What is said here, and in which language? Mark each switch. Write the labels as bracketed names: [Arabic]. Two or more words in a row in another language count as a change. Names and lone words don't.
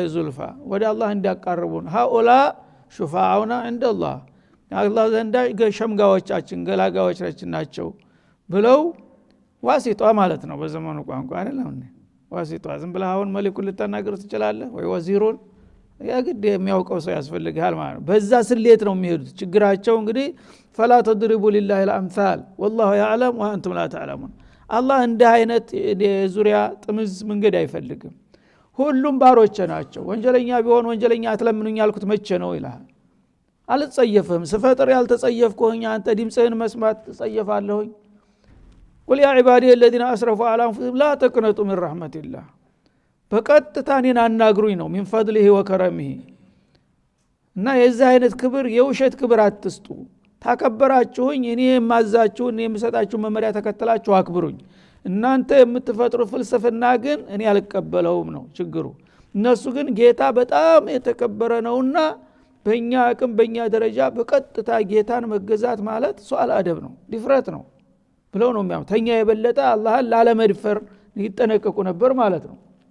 [Amharic] ዙልፋ ወደ አላህ እንዲያቀርቡን [Arabic] هؤلاء شفعاؤنا عند الله [Amharic] አላህ ዘንዳ ሸምጋዮቻችን ገላጋዮች ናቸው ብለው ዋሲጧ ማለት ነው በዘመኑ ቋንቋ አይደለም። ዋሲጧ ዝም ብለህ አሁን መልኩ ልትናገር ትችላለህ ወይ ወዚሩን ያግድ የሚያውቀው ሰው ያስፈልጋል ማለት ነው። በዛ ስሌት ነው የሚሄዱት። ችግራቸው እንግዲህ [Arabic] فلا تضربوا لله الامثال والله يعلم وانتم لا تعلمون። [Amharic] አላህ እንደ አይነት ዙሪያ ጥምዝ መንገድ አይፈልግም። ሁሉም ባሮች ናቸው። ወንጀለኛ ቢሆን ወንጀለኛ አትለምኑኝ ያልኩት መቼ ነው ይላል። አልጸየፍህም ስፈጥር ያልተጸየፍኩኝ አንተ ድምጽህን መስማት ተጸየፋለሁኝ። [Arabic] قل يا عبادي الذين اسرفوا على انفسهم لا تقنطوا من رحمه الله። [Amharic] በቀጥታ እኔን አናግሩኝ ነው [Arabic] من فضله وكرمه። [Amharic] እና የዚህ አይነት ክብር የውሸት ክብር አትስጡ። ታከበራችሁኝ እኔ የማዛችሁ እኔ የምሰጣችሁ መመሪያ ተከተላችሁ አክብሩኝ። እናንተ የምትፈጥሩ ፍልስፍና ግን እኔ አልቀበለውም ነው ችግሩ። እነሱ ግን ጌታ በጣም የተከበረ ነውና በእኛ አቅም በእኛ ደረጃ በቀጥታ ጌታን መገዛት ማለት [Arabic] سوء الأدب [Amharic] ነው ድፍረት ነው ብለው ነው የሚያምኑ። ተኛ የበለጠ አላህን ላለመድፈር ይጠነቀቁ ነበር ማለት ነው።